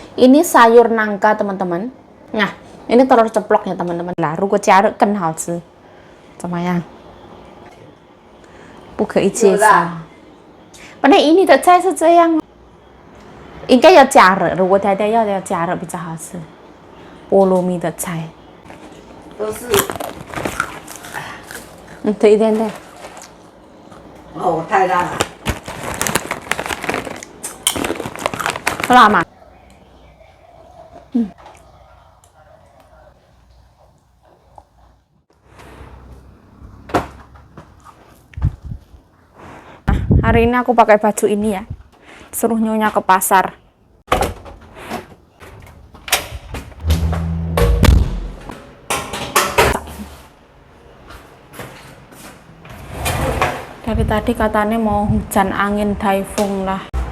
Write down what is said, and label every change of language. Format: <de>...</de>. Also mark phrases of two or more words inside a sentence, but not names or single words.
<id>Ini sayur nangka teman-teman. Nah, ini telur ceplok ya teman-teman. Lah,</id> <zh>如果加热更好吃，怎么样？不可以介绍。本来ini的菜是这样，应该要加热。如果太太要加热比较好吃。菠萝蜜的菜都是，对对对。哦，太辣了。辣吗？</zh> <id>Hari ini aku pakai baju ini ya. Suruh nyonya ke pasar. Dari tadi katanya mau hujan angin typhoon lah.</id>